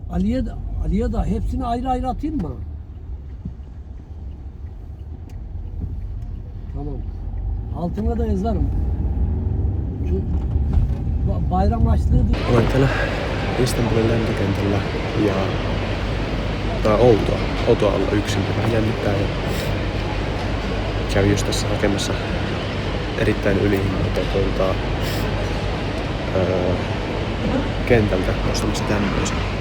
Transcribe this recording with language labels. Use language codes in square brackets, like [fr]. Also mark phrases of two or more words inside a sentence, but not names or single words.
[tr] Ali'ye da hepsini ayrı ayrı atayım mı? Tamam. Altına da yazarım. Şu bayram açlığı [fi] Olen täällä Istanbulin lentokentällä ja tää on outoa olla yksin, vähän jännittää ja kävin just tässä hakemassa erittäin ylihinnoiteltua kentältä ostamassa tämmöisen.